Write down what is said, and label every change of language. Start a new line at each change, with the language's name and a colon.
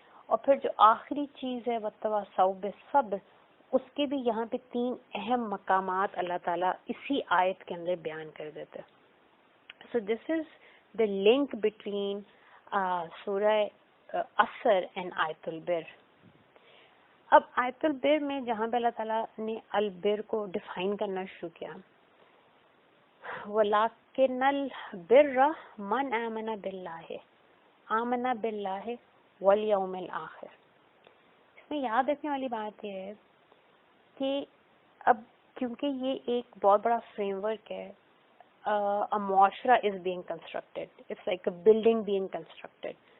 Urdu: اور پھر جو آخری چیز ہے
Arabic: وتواصوا بالصبر,
Urdu: اس کے بھی یہاں پہ 3 اہم مقامات اللہ تعالیٰ اسی آیت کے اندر بیان کر دیتے ہیں.
English: So this is the link between سورہ عصر and آیت البر.
Urdu: اب آیت البر میں جہاں پہ اللہ تعالیٰ نے البر کو ڈیفائن کرنا شروع کیا,
Arabic: وَلَٰكِنَّ الْبِرَّ مَنْ آمَنَ بِاللَّهِ آمَنَ بِاللَّهِ وَالْيَوْمِ الْآخِرِ.
Urdu: اس میں یاد رکھنے والی بات یہ ہے کہ اب کیونکہ یہ ایک بہت بڑا فریم ورک ہے,
English: معاشرہ is being constructed,
Urdu: it's like a building being constructed.